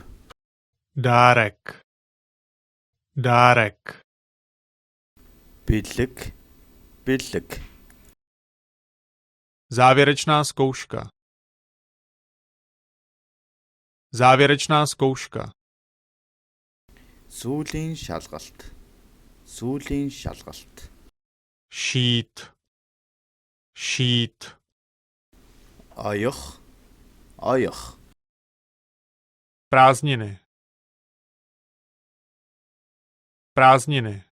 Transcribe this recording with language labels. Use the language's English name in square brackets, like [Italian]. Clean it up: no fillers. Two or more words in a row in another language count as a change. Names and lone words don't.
[Czech] Dárek. Dárek. [Mongolian] Бэлэг. Бэлэг. [Czech] Závěrečná zkouška. Závěrečná zkouška. [Mongolian] Сүүлийн шалгалт. Сүүлийн шалгалт. [Czech] Šít. Šít. [Mongolian] Оёх. Оёх. [Czech] Prázdniny. Prázdniny.